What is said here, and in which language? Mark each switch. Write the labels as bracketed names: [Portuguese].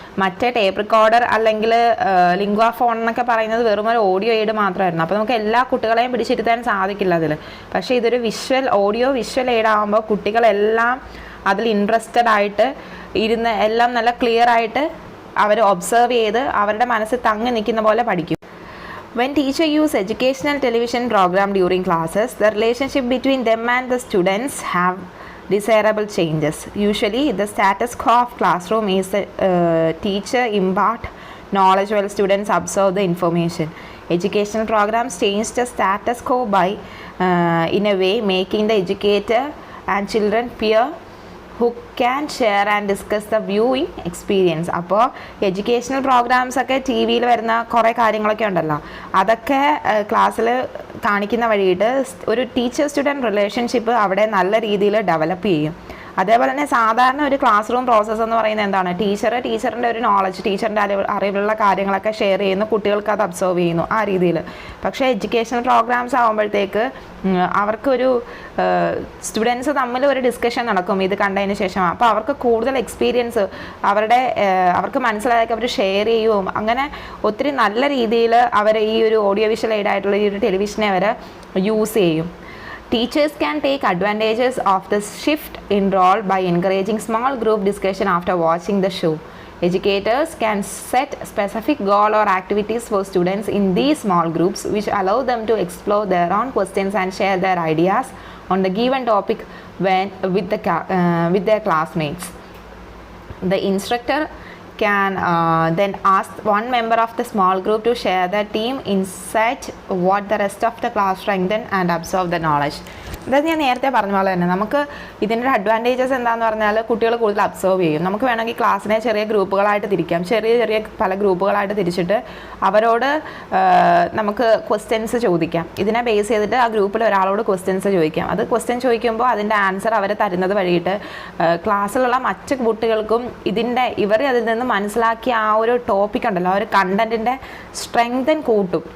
[Malayalam] മറ്റേ tape recorder അല്ലെങ്കിൽ ലിംഗ്വ phone എന്നൊക്കെ പറയുന്നത് വെറും ഒരു ഓഡിയോ എയ്ഡ് മാത്രമായിരുന്നു. അപ്പോൾ നമുക്ക് എല്ലാ കുട്ടികളെയും പിടിച്ചിരുത്താൻ സാധിക്കില്ല അതിൽ. പക്ഷേ ഇതൊരു ഓഡിയോ വിഷ്വൽ എയ്ഡ് ആകുമ്പോൾ കുട്ടികളെല്ലാം അതിൽ ഇൻട്രസ്റ്റഡ് ആയിട്ട് ഇരുന്ന് എല്ലാം നല്ല ക്ലിയർ ആയിട്ട് അവർ ഒബ്സർവ് ചെയ്ത് അവരുടെ മനസ്സിൽ തങ്ങി നിൽക്കുന്ന പോലെ പഠിക്കും. [English] When teacher use educational television program during classes, the relationship between them and the students have desirable changes. Usually, the status quo of classroom is the teacher impart knowledge while students absorb the information. Educational programs change the status quo by, in a way, making the educator and children peer who can share and discuss the viewing experience. [Malayalam] അപ്പോൾ educational programmes ഒക്കെ T വിയിൽ വരുന്ന കുറേ കാര്യങ്ങളൊക്കെ ഉണ്ടല്ലോ, അതൊക്കെ ക്ലാസ്സിൽ കാണിക്കുന്ന വഴിയിട്ട് ഒരു ടീച്ചർ സ്റ്റുഡൻറ്റ് റിലേഷൻഷിപ്പ് അവിടെ നല്ല രീതിയിൽ ഡെവലപ്പ് ചെയ്യും. അതേപോലെ തന്നെ സാധാരണ ഒരു ക്ലാസ് റൂം പ്രോസസ്സ് എന്ന് പറയുന്നത് എന്താണ്, ടീച്ചറിൻ്റെ ഒരു നോളജ്, ടീച്ചറിൻ്റെ അറിവുള്ള കാര്യങ്ങളൊക്കെ ഷെയർ ചെയ്യുന്നു, കുട്ടികൾക്ക് അത് അബ്സോർവ് ചെയ്യുന്നു ആ രീതിയിൽ. പക്ഷേ എഡ്യൂക്കേഷണൽ പ്രോഗ്രാംസ് ആകുമ്പോഴത്തേക്ക് അവർക്കൊരു സ്റ്റുഡൻസ് തമ്മിൽ ഒരു ഡിസ്കഷൻ നടക്കും ഇത് കണ്ടതിന് ശേഷം. അപ്പോൾ അവർക്ക് കൂടുതൽ എക്സ്പീരിയൻസ് അവർക്ക് മനസ്സിലായൊക്കെ അവർ ഷെയർ ചെയ്യുകയും അങ്ങനെ ഒത്തിരി നല്ല രീതിയിൽ അവർ ഈ ഒരു ഓഡിയോ വിഷ്വൽ എയ്ഡ് ആയിട്ടുള്ള ഈ ഒരു ടെലിവിഷനെ അവർ യൂസ് ചെയ്യും. [English] Teachers can take advantages of this shift in role by encouraging small group discussion after watching the show. Educators can set specific goal or activities for students in these small groups which allow them to explore their own questions and share their ideas on the given topic with their classmates. The instructor can then ask one member of the small group to share their team insight what the rest of the class strengthen and absorb the knowledge. [Malayalam] അതായത് ഞാൻ നേരത്തെ പറഞ്ഞ പോലെ തന്നെ നമുക്ക് ഇതിൻ്റെ advantages എന്താണെന്ന് പറഞ്ഞാൽ കുട്ടികൾ കൂടുതൽ അബ്സർവ് ചെയ്യും. നമുക്ക് വേണമെങ്കിൽ ക്ലാസ്സിനെ ചെറിയ ഗ്രൂപ്പുകളായിട്ട് തിരിക്കാം, ചെറിയ പല ഗ്രൂപ്പുകളായിട്ട് തിരിച്ചിട്ട് അവരോട് നമുക്ക് ക്വസ്റ്റ്യൻസ് ചോദിക്കാം. ഇതിനെ ബേസ് ചെയ്തിട്ട് ആ ഗ്രൂപ്പിൽ ഒരാളോട് ക്വസ്റ്റ്യൻസ് ചോദിക്കാം. അത് ക്വസ്റ്റ്യൻ ചോദിക്കുമ്പോൾ അതിൻ്റെ ആൻസർ അവർ തരുന്നത് വഴിയിട്ട് ക്ലാസ്സിലുള്ള മറ്റ് കുട്ടികൾക്കും ഇവർ അതിൽ നിന്ന് മനസ്സിലാക്കിയ ആ ഒരു ടോപ്പിക് ഉണ്ടല്ലോ, ആ ഒരു കണ്ടൻറ്റിൻ്റെ സ്ട്രെങ്തൻ കൂട്ടും.